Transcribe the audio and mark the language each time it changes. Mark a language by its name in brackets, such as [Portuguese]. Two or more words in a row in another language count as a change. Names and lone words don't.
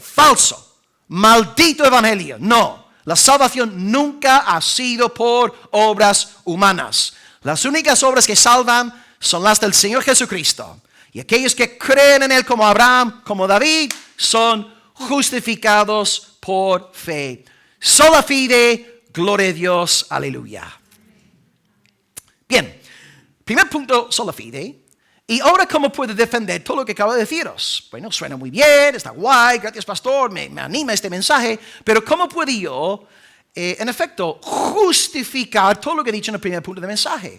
[Spanish] Falso. Maldito evangelio. No. La salvación nunca ha sido por obras humanas. Las únicas obras que salvan son las del Señor Jesucristo. Y aquellos que creen en Él como Abraham, como David, son justificados por fe. [Latin] Sola fide, [Spanish] gloria a Dios, aleluya. Bien, primer punto, [Latin] sola fide. [Spanish] Y ahora, ¿cómo puedo defender todo lo que acabo de deciros? Bueno, suena muy bien, está guay, gracias pastor, me anima este mensaje, pero ¿cómo puedo yo, en efecto, justificar todo lo que he dicho en el primer punto del mensaje?